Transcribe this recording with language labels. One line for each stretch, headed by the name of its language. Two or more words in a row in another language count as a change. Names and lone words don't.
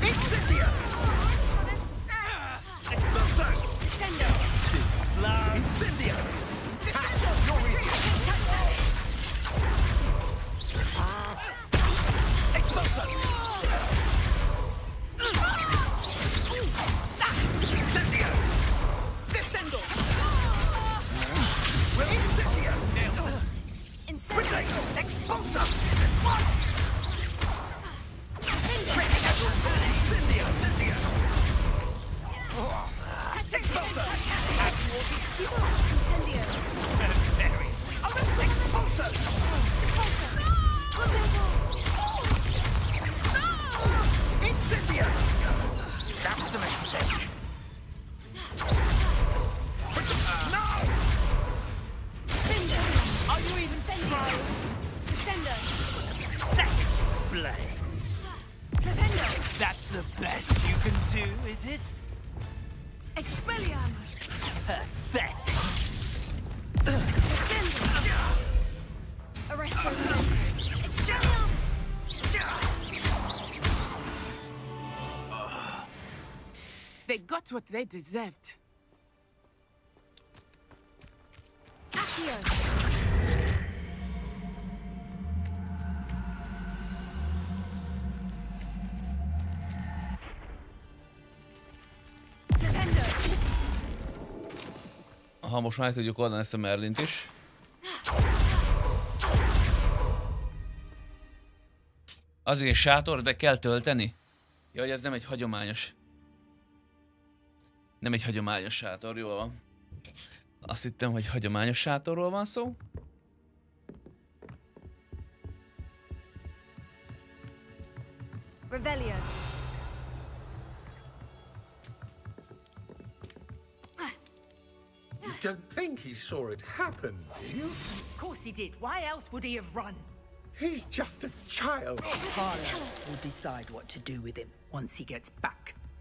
English: Incendio! Too slow. Incendio! Exploso! Incendio! Descendo! Incendio! Incendio! Expulso! Incendio! Incendio! Expulso! Incendio! Very. Expulso! Incendio! That was a mistake. No! Are you even sending? Descendo! Pathetic display. Flipendo! That's the best you can do, is it? Expelliarmus! Pathetic. Arrest him! Expelliarmus! They got what they deserved. Accio!
Hungarian: Aha, most már tudjuk oldani ezt a Merlint is. Azért sátor, de kell tölteni? Jaj, ez nem egy hagyományos. Nem egy hagyományos sátor, jól van. Azt hittem, hogy hagyományos sátorról van szó.
English: Revelio. You don't think he saw it happen, do you? Of course he did. Why else would he have run? He's just a child. Harlow will decide what to do with him once he gets back.